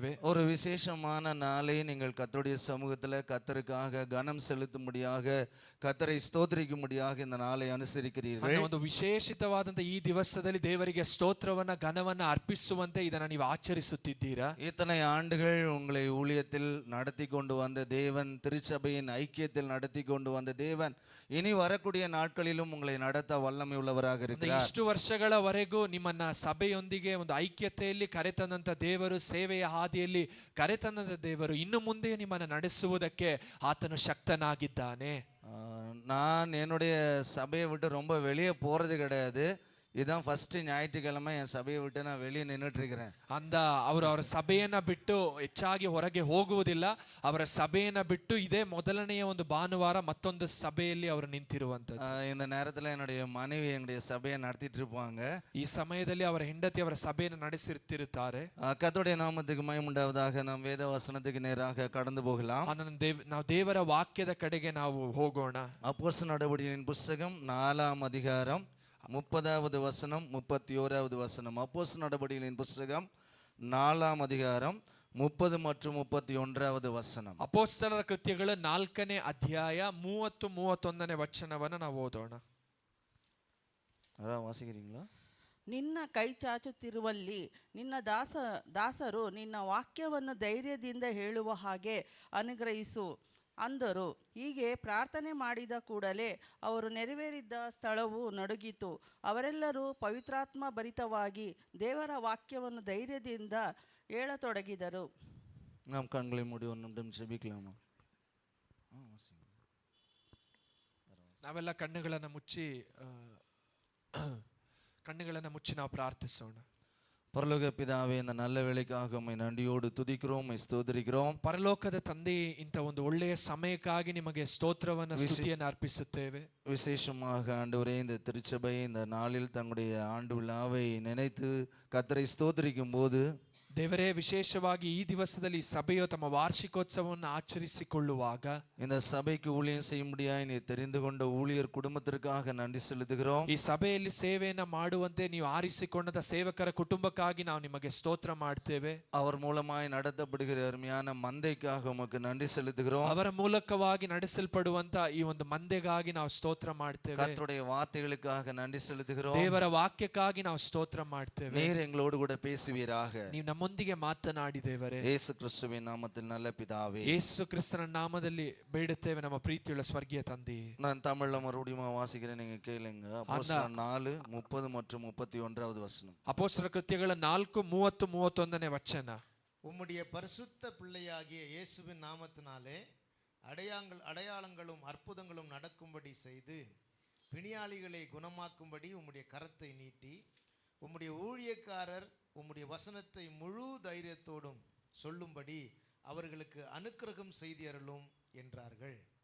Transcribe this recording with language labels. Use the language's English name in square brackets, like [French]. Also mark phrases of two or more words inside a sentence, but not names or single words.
[Kannada] ಆಗಿದ್ದೇವೆ. [Tamil] ஒரு விசேஷமான நாளை நீங்கள் கர்த்தருடைய சமூகத்தில் கர்த்தருக்காக கனம் செலுத்தும்படியாக கர்த்தரை ஸ்தோத்திரிக்கும்படியாக இந்த நாளை அனுசரிக்கிறீர்கள். [Kannada] ಒಂದು ವಿಶೇಷಿತವಾದಂತ ಈ ದಿವಸದಲ್ಲಿ ದೇವರಿಗೆ ಸ್ತೋತ್ರವನ್ನ ಘನವನ್ನ ಅರ್ಪಿಸುವಂತೆ ಇದನ್ನ ನೀವು ಆಚರಿಸುತ್ತಿದ್ದೀರಾ. [Tamil] இத்தனை ஆண்டுகள் உங்களை ஊழியத்தில் நடத்தி கொண்டு வந்த தேவன், திருச்சபையின் ஐக்கியத்தில் நடத்தி கொண்டு வந்த தேவன் இனி வரக்கூடிய நாட்களிலும் உங்களை நடத்த வல்லமை உள்ளவராக இருக்கிறார். [Kannada] ಇಷ್ಟು ವರ್ಷಗಳವರೆಗೂ ನಿಮ್ಮನ್ನ ಸಭೆಯೊಂದಿಗೆ ಒಂದು ಐಕ್ಯತೆಯಲ್ಲಿ ಕರೆತಂದಂತ ದೇವರು, ಸೇವೆಯ ಹಾದಿಯಲ್ಲಿ ಕರೆತಂದಂತ ದೇವರು ಇನ್ನು ಮುಂದೆ ನಿಮ್ಮನ್ನ ನಡೆಸುವುದಕ್ಕೆ ಆತನು ಶಕ್ತನಾಗಿದ್ದಾನೆ. [Tamil] நான் என்னுடைய சபையை விட்டு ரொம்ப வெளியே போறது கிடையாது. இதுதான் ஃபர்ஸ்ட் ஞாயிற்றுக்கிழமை என் சபையை விட்டு நான் வெளியே நின்றுட்டு இருக்கிறேன். [Kannada] ಅಂದ ಅವರು ಅವರ ಸಭೆಯನ್ನ ಬಿಟ್ಟು ಹೆಚ್ಚಾಗಿ ಹೊರಗೆ ಹೋಗುವುದಿಲ್ಲ. ಅವರ ಸಭೆಯನ್ನ ಬಿಟ್ಟು ಇದೇ ಮೊದಲನೆಯ ಒಂದು ಭಾನುವಾರ ಮತ್ತೊಂದು ಸಭೆಯಲ್ಲಿ ಅವರು ನಿಂತಿರುವಂತದ್ದು. [Tamil] இந்த நேரத்தில் என்னுடைய மனைவி எங்களுடைய சபையை நடத்திட்டு இருப்பாங்க. [Kannada] ಈ ಸಮಯದಲ್ಲಿ ಅವರ ಹೆಂಡತಿ ಅವರ ಸಭೆಯನ್ನು ನಡೆಸಿರುತ್ತಾರೆ. [Tamil] கர்த்தருடைய நாமத்துக்கு மகிமை உண்டாவதாக. நாம் வேத வசனத்துக்கு நேராக கடந்து போகலாம். [Kannada] ನಾವು ದೇವರ ವಾಕ್ಯದ ಕಡೆಗೆ ನಾವು ಹೋಗೋಣ. [Tamil] அப்போஸ்தலர் நடவடிக்கைகளின் புத்தகம் 4ஆம் அதிகாரம் 30வது வசனம் 31வது வசனம். அப்போஸ்தலர் நடவடிக்கைகளின் புத்தகம் 4ஆம் அதிகாரம் 30 மற்றும் 31வது வசனம். [Kannada] ಅಪೊಸ್ತಲರ ಕೃತ್ಯಗಳು 4ನೇ ಅಧ್ಯಾಯ 30 31ನೇ ವಚನವನ್ನು ನಾವು ಓದೋಣ. [Tamil] அதான் வாசிக்கிறீங்களா? [Kannada] ನಿನ್ನ ಕೈ ಚಾಚುತ್ತಿರುವಲ್ಲಿ ನಿನ್ನ ದಾಸರು ನಿನ್ನ ವಾಕ್ಯವನ್ನು ಧೈರ್ಯದಿಂದ ಹೇಳುವ ಹಾಗೆ ಅನುಗ್ರಹಿಸು ಅಂದರು. ಹೀಗೆ ಪ್ರಾರ್ಥನೆ ಮಾಡಿದ ಕೂಡಲೇ ಅವರು ನೆರವೇರಿದ್ದ ಸ್ಥಳವು ನಡುಗಿತು. ಅವರೆಲ್ಲರೂ ಪವಿತ್ರಾತ್ಮ ಭರಿತವಾಗಿ ದೇವರ ವಾಕ್ಯವನ್ನು ಧೈರ್ಯದಿಂದ ಹೇಳತೊಡಗಿದರು. [Tamil] நாம் கண்களை மூடி ஒரு நிமிடம் ஜெபிக்கலாமா? [Kannada] ನಾವೆಲ್ಲ ಕಣ್ಣುಗಳನ್ನು ಮುಚ್ಚಿ ನಾವು ಪ್ರಾರ್ಥಿಸೋಣ. [Tamil] பரலோக பிதாவே, இந்த நல்ல வேளைக்காக உம்மை நன்றியோடு துதிக்கிறோம், உம்மை ஸ்தோத்திரிக்கிறோம். [Kannada] ಪರಲೋಕದ ತಂದೆ, ಇಂಥ ಒಂದು ಒಳ್ಳೆಯ ಸಮಯಕ್ಕಾಗಿ ನಿಮಗೆ ಸ್ತೋತ್ರವನ್ನು ಸ್ತುತಿಯನ್ನು ಅರ್ಪಿಸುತ್ತೇವೆ. [Tamil] விசேஷமாக ஆண்டவரே, இந்த திருச்சபை இந்த நாளில் தங்களுடைய ஆண்டு விழாவை நினைத்து கர்த்தரை ஸ்தோத்திரிக்கும் போது, [Kannada] ದೇವರೇ, ವಿಶೇಷವಾಗಿ ಈ ದಿವಸದಲ್ಲಿ ಸಭೆಯು ತಮ್ಮ ವಾರ್ಷಿಕೋತ್ಸವವನ್ನು ಆಚರಿಸಿಕೊಳ್ಳುವಾಗ [Tamil] இந்த சபைக்கு ஊழியம் செய்யும்படியாய் நீ தெரிந்து கொண்ட ஊழியர் குடும்பத்திற்காக நன்றி செலுத்துகிறோம். [Kannada] ಈ ಸಭೆಯಲ್ಲಿ ಸೇವೆಯನ್ನ ಮಾಡುವಂತೆ ನೀವು ಆರಿಸಿಕೊಂಡ ಸೇವಕರ ಕುಟುಂಬಕ್ಕಾಗಿ ನಾವು ನಿಮಗೆ ಸ್ತೋತ್ರ ಮಾಡ್ತೇವೆ. [Tamil] அவர் மூலமாய் நடத்தப்படுகிற அருமையான மந்தைக்காக உமக்கு நன்றி செலுத்துகிறோம். [Kannada] ಅವರ ಮೂಲಕವಾಗಿ ನಡೆಸಲ್ಪಡುವಂತ ಈ ಒಂದು ಮಂದೆಗಾಗಿ ನಾವು ಸ್ತೋತ್ರ ಮಾಡ್ತೇವೆ. [Tamil] கர்த்தருடைய வார்த்தைகளுக்காக நன்றி செலுத்துகிறோம். [Kannada] ದೇವರ ವಾಕ್ಯಕ್ಕಾಗಿ ನಾವು ಸ್ತೋತ್ರ ಮಾಡ್ತೇವೆ. [Tamil] நீர் எங்களோடு கூட பேசுவீராக. [Kannada] ನೀವು ನಮ್ಮೊಂದಿಗೆ ಮಾತನಾಡಿ ದೇವರೇ. [Tamil] யேசு கிறிஸ்துவின் நாமத்தில் நல்ல பிதாவே. [Kannada] ಯೇಸು ಕ್ರಿಸ್ತನ ನಾಮದಲ್ಲಿ ಬೇಡುತ್ತೇವೆ ನಮ್ಮ ಪ್ರೀತಿಯುಳ್ಳ ಸ್ವರ್ಗೀಯ ತಂದೆಯೇ. [Tamil] நான் தமிழ்ல மறுபடியும் வாசிக்கிறேன், நீங்க கேளுங்க. அப்போஸ்தலர் 4:30 மற்றும் 31வது வசனம். [Kannada] ಅಪೊಸ್ತಲರ ಕೃತ್ಯಗಳ 4:30 31ನೇ ವಚನ. [Tamil] உம்முடைய பரிசுத்த பிள்ளையாகிய இயேசுவின் நாமத்தினாலே அடையாளங்களும் அற்புதங்களும் நடக்கும்படி செய்து பிணியாளிகளை குணமாக்கும்படி உம்முடைய கரத்தை நீட்டி உம்முடைய ஊழியக்காரர் உம்முடைய வசனத்தை முழு தைரியத்தோடும் சொல்லும்படி அவர்களுக்கு அனுக்கிரகம் செய்தி அருளும் என்றார்கள்.